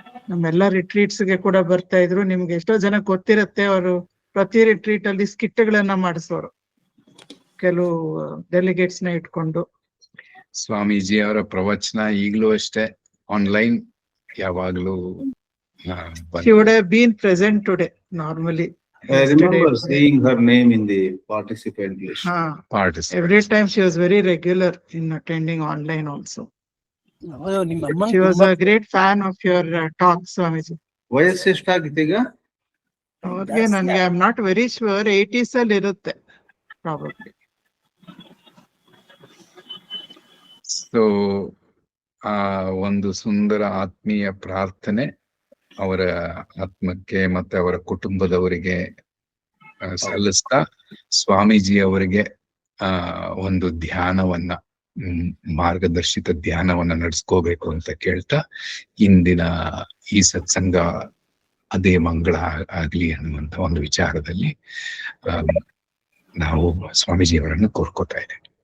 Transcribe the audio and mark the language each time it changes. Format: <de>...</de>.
<kn>ನಮ್ಮೆಲ್ಲ ರಿಟ್ರೀಟ್ಸ್ಗೆ ಕೂಡ ಬರ್ತಾ ಇದ್ರು. ನಿಮ್ಗೆ ಎಷ್ಟೋ ಜನ ಗೊತ್ತಿರತ್ತೆ, ಅವರು ಪ್ರತಿ ರಿಟ್ರೀಟ್ ಅಲ್ಲಿ ಸ್ಕಿಟ್ಗಳನ್ನ ಮಾಡಿಸೋರು, ಕೆಲವು ಡೆಲಿಗೇಟ್ಸ್ ನ ಇಟ್ಕೊಂಡು. ಸ್ವಾಮೀಜಿ ಅವರ ಪ್ರವಚನ ಈಗಲೂ ಅಷ್ಟೇ ಆನ್ಲೈನ್ ಯಾವಾಗ್ಲೂ.</kn> <en>She would have been present today normally. I remember seeing her name in the participant list. Every time she was very regular in attending online also. She was a great fan of your talk, Swamiji.</en> <kn>ವಯಸ್ಸು ಎಷ್ಟಾಗಿತ್ತು ಈಗ ಅವ್ರಿಗೆ? ನನ್ಗೆ</kn> <en>I am not very sure,</en> <kn>80s ಅಲ್ಲಿ ಇರುತ್ತೆ</kn> <en>Probably.</en> <kn>So ಆ ಒಂದು ಸುಂದರ ಆತ್ಮೀಯ ಪ್ರಾರ್ಥನೆ ಅವರ ಆತ್ಮಕ್ಕೆ ಮತ್ತೆ ಅವರ ಕುಟುಂಬದವರಿಗೆ ಸಲ್ಲಿಸ್ತಾ, ಸ್ವಾಮೀಜಿ ಅವರಿಗೆ ಒಂದು ಧ್ಯಾನವನ್ನ, ಮಾರ್ಗದರ್ಶಿತ ಧ್ಯಾನವನ್ನ ನಡೆಸ್ಕೋಬೇಕು ಅಂತ ಕೇಳ್ತಾ, ಇಂದಿನ ಈ ಸತ್ಸಂಗ ಅದೇ ಮಂಗಳ ಆಗ್ಲಿ ಅನ್ನುವಂತ ಒಂದು ವಿಚಾರದಲ್ಲಿ ನಾವು ಸ್ವಾಮೀಜಿ ಅವರನ್ನು ಕೋರ್ಕೋತಾ ಇದ್ದೇವೆ.</kn>